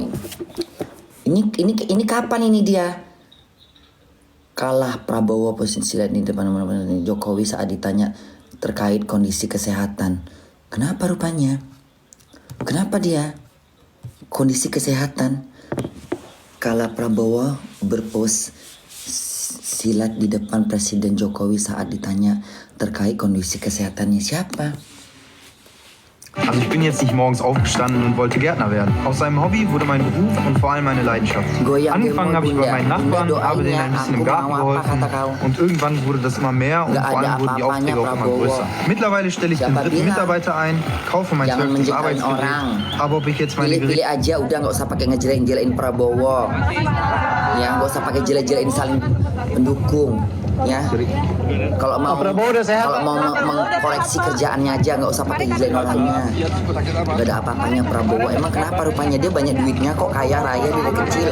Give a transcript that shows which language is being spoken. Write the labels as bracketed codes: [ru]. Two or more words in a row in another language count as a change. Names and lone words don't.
[id] Ini kapan ini dia kalah Prabowo posisi di depan Jokowi saat ditanya terkait kondisi kesehatan. Kenapa rupanya? Kenapa dia kondisi kesehatan? Kala Prabowo berpos silat di depan Presiden Jokowi saat ditanya terkait kondisi kesehatannya. Siapa? [de] Also ich bin jetzt nicht morgens aufgestanden und wollte Gärtner werden. Aus seinem Hobby wurde mein Beruf und vor allem meine Leidenschaft. Angefangen habe ich bei meinen Nachbarn, habe denen ein bisschen im Garten geholfen und irgendwann wurde das immer mehr und vor allem wurden die Aufträge auch immer größer. Mittlerweile stelle ich den 3. Mitarbeiter ein, kaufe mein 12. Arbeitsgerät, aber ob ich jetzt meine [id] Pilih aja, udah nggak usah pakai ngejelein Prabowo. Ya, nggak usah pakai jele-jelein saling pendukung. Ya, kalau mau mengkoreksi kerjaannya aja, nggak usah pakai jelein orangnya. Gak ada apa-apanya Prabowo. Emang kenapa rupanya dia banyak duitnya kok, kaya raya dari kecil.